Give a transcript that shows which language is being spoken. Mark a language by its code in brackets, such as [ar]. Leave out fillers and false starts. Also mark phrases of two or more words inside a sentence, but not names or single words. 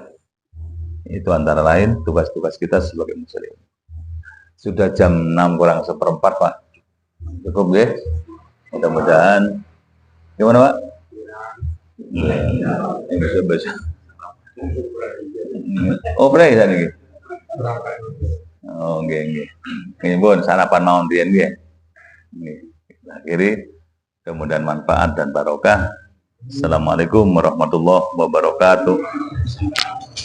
[id] Itu antara lain tugas-tugas kita sebagai muslim. Sudah jam 6 kurang seperempat, Pak. Cukup nggih. Mudah-mudahan gimana, Pak? Yang bisa. Oh, pray tadi nggih. [jv] Oh, nggih nggih. Nggih pun sarapan mawon riyen nggih. Nggih. [id] Akhiri mudah-mudahan manfaat dan barokah. [ar] السلام عليكم ورحمة الله وبركاته.